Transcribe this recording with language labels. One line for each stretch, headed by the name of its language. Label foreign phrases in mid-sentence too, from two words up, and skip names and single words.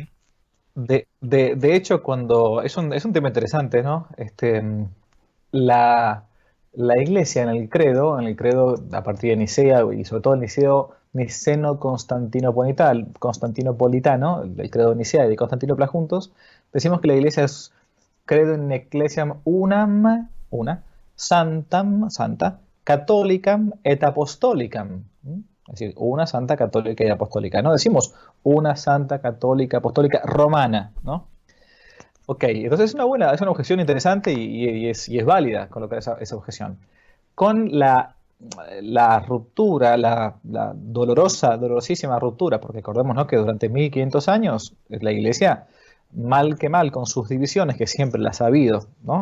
Spanish: de hecho, cuando es un tema interesante, ¿no? La iglesia en el credo a partir de Nicea y sobre todo el Niceno-Constantinopolitano, el credo de Nicea y de Constantinopla juntos, decimos que la iglesia es
Latin: credo in ecclesiam unam,
Spanish: una, santam, santa,
Latin: catholicam et apostolicam.
Spanish: Es decir, una santa católica y apostólica. No decimos una santa católica apostólica romana, ¿no? Ok, entonces es una objeción interesante y es válida colocar esa objeción. Con la ruptura, la dolorosísima ruptura, porque recordemos, ¿no?, que durante 1500 años la iglesia, mal que mal, con sus divisiones, que siempre las ha habido, ¿no?